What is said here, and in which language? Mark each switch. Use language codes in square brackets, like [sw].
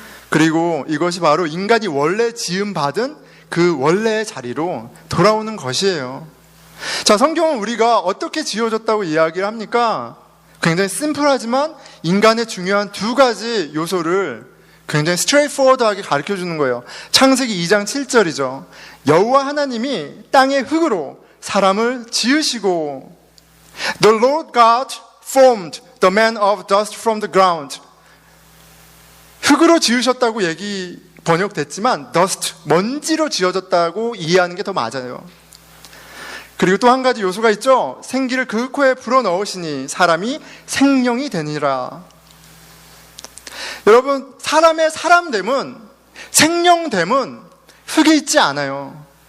[ko] 그리고 이것이 바로 인간이 원래 지음받은 그 원래의 자리로 돌아오는 것이에요. 자, 성경은 우리가 어떻게 지어졌다고 이야기를 합니까? 굉장히 심플하지만 인간의 중요한 두 가지 요소를 굉장히 스트레이트포워드하게 가르쳐주는 거예요. 창세기 2장 7절이죠. 여호와 하나님이 땅의 흙으로 사람을 지으시고 [en] The Lord God formed the man of dust from the ground. [ko] 흙으로 지으셨다고 번역됐지만 dust, 먼지로 지어졌다고 이해하는 게 더 맞아요. 그리고 또 한 가지 요소가 있죠. 생기를 그 코에 불어넣으시니 사람이 생명이 되니라. 여러분, 사람의 사람됨은, 생명됨은 흙에 있지 않아요.